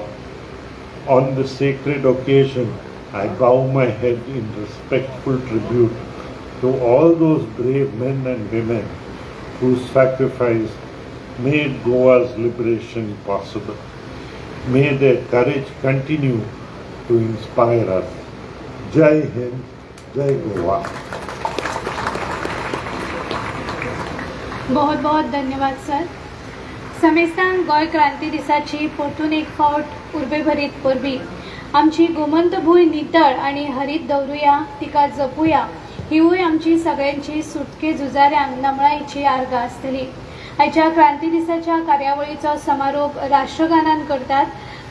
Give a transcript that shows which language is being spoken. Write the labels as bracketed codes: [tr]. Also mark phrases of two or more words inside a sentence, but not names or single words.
[en] On this sacred occasion, I bow my head in respectful tribute to all those brave men and women whose sacrifice made Goa's liberation possible. May their courage continue to inspire us. Jai Hind, Jai Goa. [hi] बहुत बहुत धन्यवाद सर. [kok] समेस्तान गोय क्रांती दिसाची परतून एक फावट उर्बेभरीत परबी. आमची गोमंत भूंय नितळ आणि हरीत दवरुया, तिका जपूया, हिवूय आमची सगळ्यांची सुटके झुजाऱ्यांक नमळाईची आर्गां आसतली. आयच्या क्रांती दिसाच्या कार्यावळीचो समारोप राष्ट्रगानान करतात.